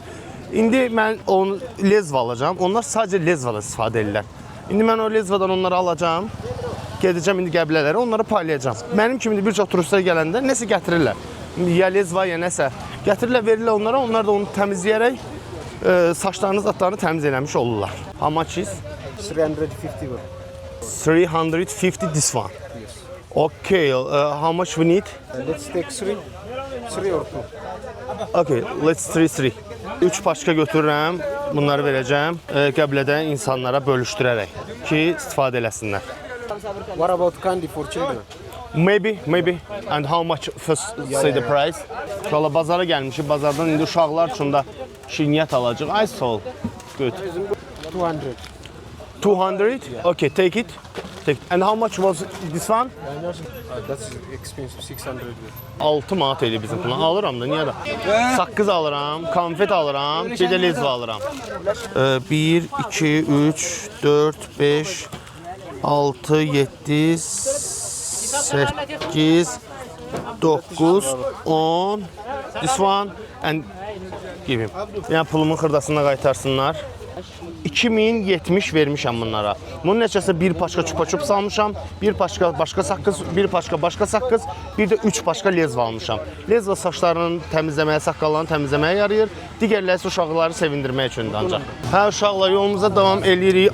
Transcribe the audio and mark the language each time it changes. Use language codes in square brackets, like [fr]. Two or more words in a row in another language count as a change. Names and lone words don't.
[az] İndi mən onu lezva alacağım. Onlar sadəcə lezvada istifadə edirlər. İndi mən o lezvadan onları alacağım. Gedəcəm indi qəbilələrə, onları paylayacağam. Mənim kimi bir çox turistlər gələndə nəsə gətirirlər. Ya lezva, ya nəsə. Gətirirlər, verirlər onlara. Onlar da onu təmizləyərək saçlarını, zatlarını təmiz eləmiş olurlar. [en] How much is? [az] 350 var. [en] 350 this one. Yes. Okay, how much we need? Let's take 3 or 2. Okay, let's 3. [az] 3 paşka götürürəm, bunları verəcəm qəbilədə insanlara bölüşdürərək ki, istifadə eləsinlər. [en] What about candy for children? Maybe. And how much first say the price? [az] Şöyle bazara gəlmişik, bazardan indi uşaqlar üçün də şirniyyat alacaq. [en] I saw. Good. 200. 200? Okay, take it. And how much was this one? That's expensive, 600. [az] 6 manat eli bizim puldan. Alıram da, niyə də? Saqqız alıram, konfet alıram, bir də lezva alıram. 1, 2, 3, 4, 5, 6, 7, 8, 9, 10. [en] This one and give him. [az] Yəni pulumun xırdasını qaytarsınlar. 2070 vermişəm bunlara. Bunun neçəsi bir paşka çupa-çup salmışam, bir paşka başqa saqqız, bir paşka başqa saqqız, bir də 3 paşka lezva almışam. Lezva saçlarının təmizləməyə, saqqallarını təmizləməyə yarayır. Digərləri isə uşaqları sevindirmək üçündür ancaq. Hə uşaqlar, yolumuza davam edirik.